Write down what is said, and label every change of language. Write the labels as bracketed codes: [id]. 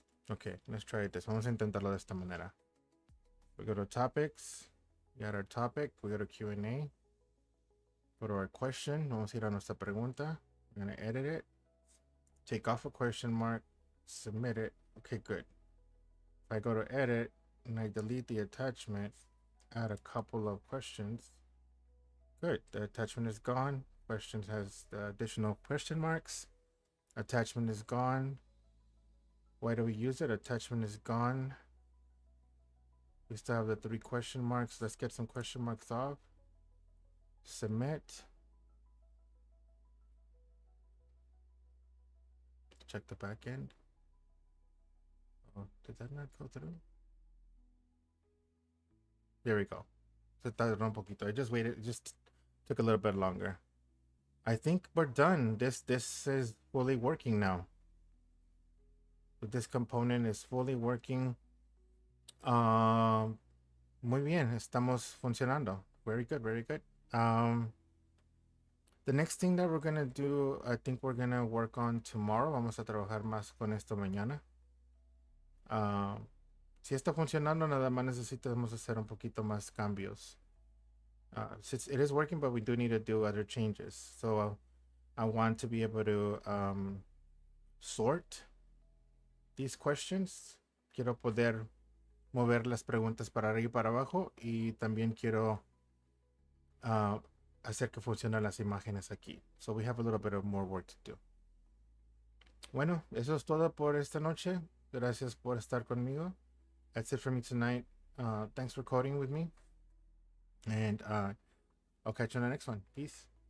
[en] Okay, let's try this. [es] Vamos a intentarlo de esta manera. [en] We go to topics. We got our topic. We go to Q&A. Go to our question. [es] Vamos a ir a nuestra pregunta. [en] We're going to edit it. Take off a question mark. Submit it. Okay, good. If I go to edit and I delete the attachment, add a couple of questions. Good. The attachment is gone. Questions has the additional question marks. Attachment is gone. Why do we use it? Attachment is gone. We still have the 3 question marks. Let's get some question marks off. Submit. Check the back end. Oh, did that not go through? There we go. [es] Se tardó un poquito. [en] I just waited. It just took a little bit longer. I think we're done. This is fully working now. This component is fully working. [es] Muy bien, estamos funcionando. [en] Very good, very good. The next thing that we're gonna do, I think we're gonna work on tomorrow. [es] Vamos a trabajar más con esto mañana. Si está funcionando, nada más necesitamos hacer un poquito más cambios. [en] It is working, but we do need to do other changes. So I want to be able to sort these questions. [es] Quiero poder mover las preguntas para arriba y para abajo, y también quiero hacer que funcionen las imágenes aquí. [en] So we have a little bit of more work to do. [es] Bueno, eso es todo por esta noche. Gracias por estar conmigo. [en] That's it for me tonight. Thanks for coding with me. And I'll catch you on the next one. Peace.